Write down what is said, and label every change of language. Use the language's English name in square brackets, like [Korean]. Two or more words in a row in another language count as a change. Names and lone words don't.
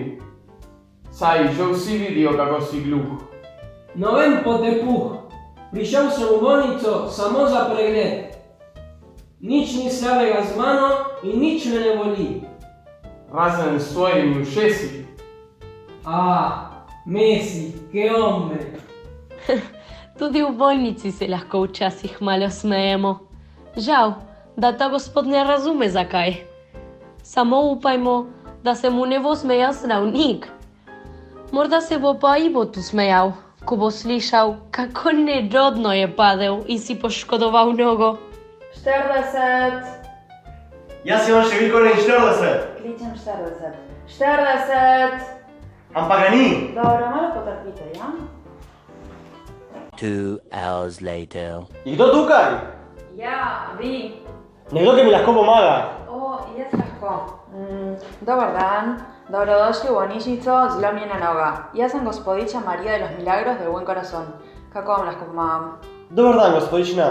[Slovenian] Saj že vsi vidijo, kako si gluh. Noben potepuh. Prišel sem v bolnico samo za pregled. Nič ni slabega z mano in nič me ne boli. Razen s tvojimi ušesi. [Spanish] Messi, que hombre. [Slovenian] Tudi v bolnici se lahko včasih malo smejemo. Žal, da ta gospod ne razume zakaj. Samo upajmo, da se mu ne bo smejal zdravnik. Morda se bo pa Ivo tu smejal, ko bo slišal, kako nerodno je padel in si poškodoval nogo. 40. Jaz imam številko 40. Kličem 40. 40. Ampak ga ni. Dobro, malo potrpite, ja? [English] 2 hours later. [Slovenian] Je kdo tukaj? Ja, vi. Nekdo, ki mi lahko pomaga. Jaz lahko. [Croatian] Dobar dan. [Slovenian] Dobrodošli v bolnišnico, zlomljena noga. Jaz sem gospodična Marija de los Milagros del Buen Corazón. Kako vam lahko pomagam? [Croatian] Dobar dan, gospodična.